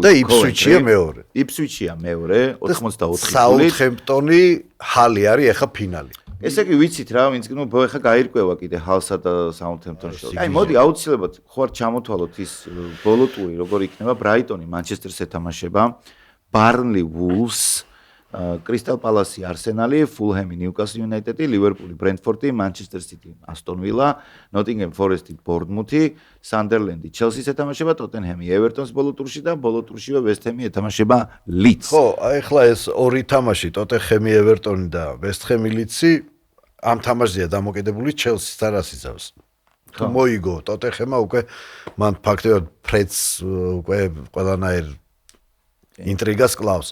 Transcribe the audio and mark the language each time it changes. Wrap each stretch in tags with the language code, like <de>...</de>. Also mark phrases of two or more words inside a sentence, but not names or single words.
<ka>და Ipswich-ია მეორე. Ipswich-ია მეორე, 84 ქულით. Southampton-ი ჰალი არის ახლა ფინალი. ესე იგი ვიცით რა, ვინც ნუ ახლა გაირკვევა კიდე ჰალსა და Southampton-ში. აი მოდი აუცილებლად ხوار ჩამოთვალოთ ის ბოლო ტური როგორ იქნება Brighton-ი Manchester-ს ეთამაშება. Burnley Wolves, Crystal Palace Arsenal, Fulham Newcastle United, Liverpool Brentford, Manchester City Aston Villa, Nottingham Forest Bournemouth, Sunderland Chelsea-ს ეთამაშება, Tottenham Everton-ს ბოლო ტურში და ბოლო ტურშივე West Ham-ი ეთამაშება Leeds. ხო, აი ახლა ეს ორი თამაში, Tottenham Everton და West Ham Leeds-ი ამ თამაშზეა დამოკიდებული Chelsea-ს და რას იცავს. თუ მოიგო Tottenham-მა უკვე მან ფაქტობრივად ფრედს უკვე ყველანაირ ინტრიგას კლავს.</ka>